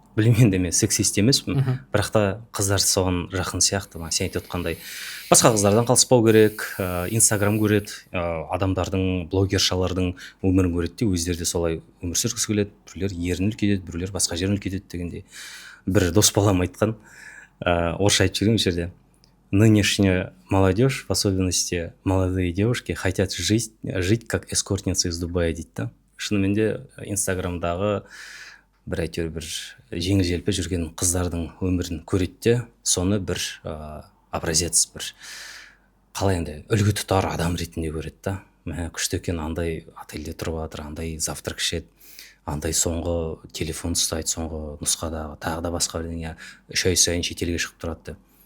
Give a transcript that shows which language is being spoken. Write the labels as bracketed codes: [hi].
[kk] білмеймін де мен сексист емеспін, бірақ та қыздар соған жақын сияқты. Сен айтып отқандай басқа қыздардан қалыспау керек, инстаграм көреді, адамдардың, блогершалардың өмірін көреді де өздері де солай өмір сүргісі келеді, біреулер ерін үлкейтеді, біреулер басқа жерін үлкейтеді дегендей. Бір дос балам айтқан, орысша айтып жүрген осы жерде: [ru] нынешняя молодежь, в особенности молодые девушки, хотят жить как эскортница из Дубая [kk] дейді да. Шынымен де инстаграмдағы бір әйтеуір бір жеңіл желпі жүрген қыздардың өмірін көреді де, соны бір образец, бір қалай енді үлгі тұтар адам ретінде көреді да. Мә, күшті екен, андай отельде тұрып жатыр, андай завтрак ішеді, андай соңғы телефон ұстайды, соңғы нұсқадағы тағы да басқа бірдеңе, 3 ай сайын шетелге шығып тұрады деп.